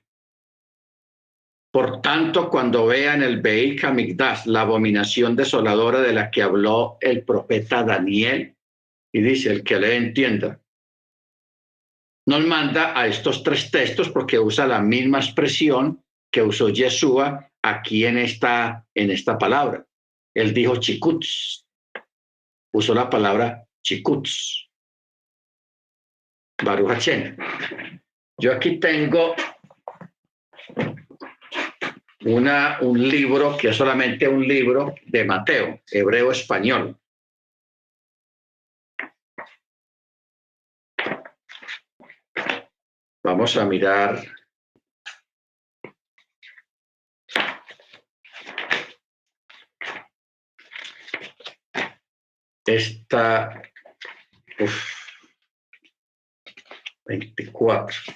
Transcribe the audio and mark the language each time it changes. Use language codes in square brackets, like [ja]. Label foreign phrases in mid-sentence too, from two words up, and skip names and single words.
[es] Por tanto, cuando vean el [he] בית המקדש, [es] la abominación desoladora de la que habló el profeta Daniel, y dice, el que le entienda, nos manda a estos tres textos porque usa la misma expresión que usó Yeshua aquí en esta palabra. Él dijo chikutz, usó la palabra chikutz. [he] ברוך השם. [es] Yo aquí tengo un libro que es solamente un libro de Mateo, hebreo-español. Vamos a mirar esta 24.